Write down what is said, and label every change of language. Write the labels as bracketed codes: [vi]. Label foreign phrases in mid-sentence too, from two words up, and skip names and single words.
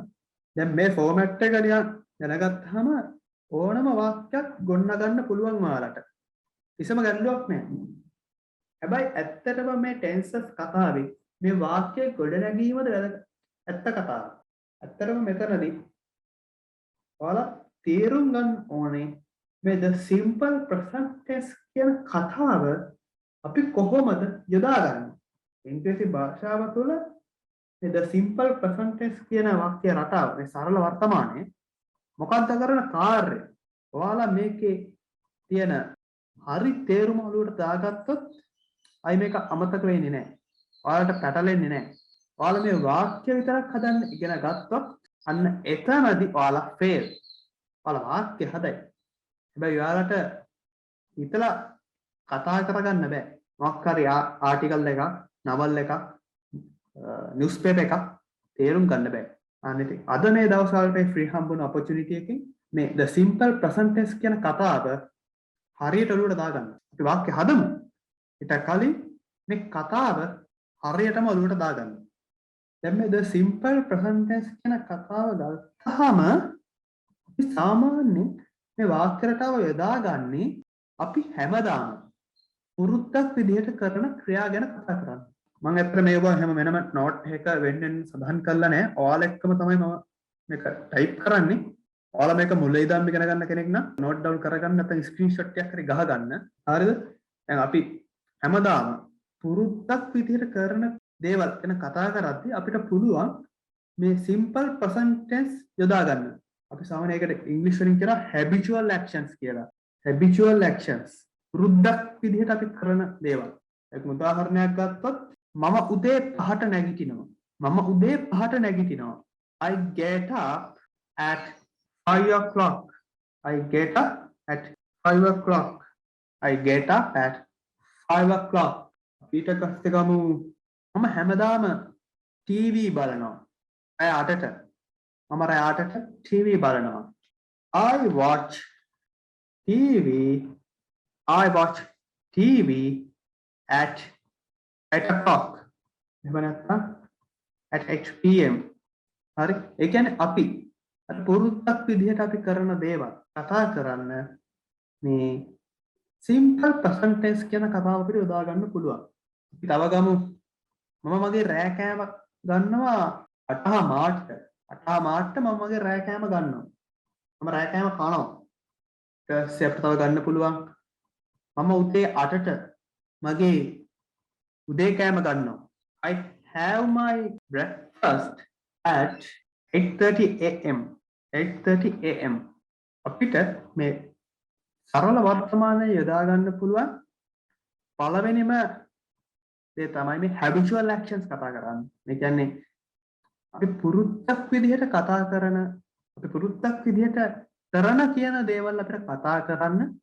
[si] දැන් මේ ෆෝමැට් එක දැනගත්තාම ඕනම වාක්‍යයක් ගොඩනගන්න පුළුවන් ඔයාලට. කිසිම ගැටලුවක් නැහැ. හැබැයි ඇත්තටම මේ ටෙන්සස් කතාවේ මේ වාක්‍ය ගොඩනැගීමද ඇත්ත කතාව. ඇත්තටම මෙතනදී ඔයාලා තේරුම් ගන්න ඕනේ මේ [en] the simple present tense [si] කියන කතාව අපි කොහොමද යොදාගන්නේ? ඉංග්‍රීසි භාෂාව තුළ මේ [en] the simple present tense [si] කියන වාක්‍ය රටාව මේ සරල වර්තමානයේ මොකක්ද කරන කාර්යය? ඔයාලා මේකේ තියෙන හරි තේරුම ඔලුවට දාගත්තොත් අයි මේක අමතක වෙන්නේ නැහැ. ඔයාලට පැටලෙන්නේ නැහැ. ඔයාලා මේ වාක්‍ය විතරක් හදන්න ඉගෙන ගත්තොත් අන්න එතනදී ඔයාලා ෆේල්. ඔයාලා වාක්‍ය හදයි. හැබැයි ඔයාලට හිතලා කතා කරගන්න බෑ. මොකක් හරි ආටිකල් එකක්, නවල් එකක්, [en] news paper [si] එකක් තේරුම් ගන්න බෑ. අනිත් අද මේ දවස් වලට ෆ්‍රී හම්බුන ඔපචුනිටි එකකින් මේ [en] the simple present tense [si] කියන කතාව හරියට ඔලුවට දාගන්න. අපි වාක්‍ය හදමු. ඊට කලින් මේ කතාව හරියටම ඔලුවට දාගන්න. දැන් මේ [en] the simple present tense [si] කියන කතාව ගත්තාම අපි සාමාන්‍යයෙන් මේ වාක්‍ය රටාව යොදාගන්නේ අපි හැමදාම පුරුද්දක් විදිහට කරන ක්‍රියා ගැන කතා කරන්නේ. මම ඇත්තට මේවා හැම වෙනම නෝට් එක වෙන්නෙන් සඳහන් කරලා නැහැ. ඔයාලා එක්කම තමයි මම මේක ටයිප් කරන්නේ. ඔයාලා මේක මුලින් ඉඳන් ඉගෙන ගන්න කෙනෙක් නම් [en] note down [si] කරගන්න නැත්නම් ස්ක්‍රීන්ෂොට් එකක් හරි ගහ ගන්න. හරිද? දැන් අපි හැමදාම පුරුද්දක් විදිහට කරන දේවල් ගැන කතා කරද්දී අපිට පුළුවන් මේ [en] simple present tense [si] යොදා ගන්න. අපි සාමාන්‍යයෙන් ඒකට ඉංග්‍රීසි වලින් කියනවා [en] habitual actions [si] කියලා. [en] habitual actions. [si] පුරුද්දක් විදිහට අපි කරන දේවල්. ඒක උදාහරණයක් ගත්තොත් මම උදේ 5ට නැගිටිනවා. [en] I get up at 5 o'clock. I get up at 5 o'clock. I get up at 5 o'clock. [si] ඊට පස්සේ ගමු මම හැමදාම ටීවී බලනවා. රෑ 8ට. මම රෑ 8ට ටීවී බලනවා. [en] I watch TV at 8 o'clock. [si] එහෙම නැත්නම් [en] at 8 pm. [si] හරි. ඒ කියන්නේ අපි අර පුරුද්දක් විදිහට අපි කරන දේවල් කතා කරන්න මේ [en] simple present tense [si] කියන කතාව අපිට යොදා ගන්න පුළුවන්. අපි තව ගමු මම මගේ රෑ කෑම ගන්නවා 8 මාර්ට. 8 මාර්ට මම මගේ රෑ කෑම ගන්නවා. මම රෑ කෑම කනවා. ඊට පස්සේ අපිට තව ගන්න පුළුවන් මම උදේ 8ට මගේ උදේ කෑම ගන්නවා. [en] I have my breakfast at 8:30 am. 8:30 am. [si] අපිට මේ සරල වර්තමානයේ යොදා ගන්න පුළුවන් පළවෙනිම දේ තමයි මේ [en] habitual actions [si] කතා කරන්නේ. මේ කියන්නේ අපි පුරුද්දක් විදිහට කතා කරන, අපි පුරුද්දක් විදිහට කරන කියන දේවල් අපිට කතා කරන්න.